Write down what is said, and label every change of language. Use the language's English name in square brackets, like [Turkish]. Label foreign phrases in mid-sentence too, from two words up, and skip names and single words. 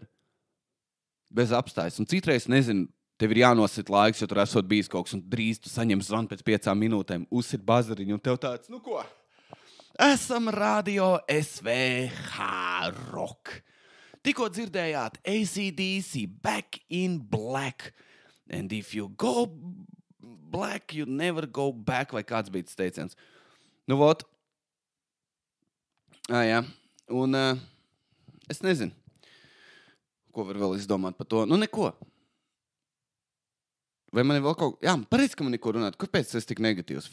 [Latvian] Bez apstājas. Un citreiz, nezinu, tev ir jānosit laiks, jo tur esot bijis kaut kas, un drīz tu saņem zvanu pēc 5 minūtēm, uzsit bazariņu, un tev tāds, nu ko? Esam radio SVH Rock. Tikko dzirdējāt AC/DC Back in Black. [English] And if you go black, you never go back, [Latvian] vai kāds bija tas teiciens. Nu, vot. Jā. Un es nezinu, ko var vēl izdomāt par to. Nu, neko. Vai man ir vēl kaut... Jā, pareizi, ka man neko runāt. Kāpēc tas tik negatīvs?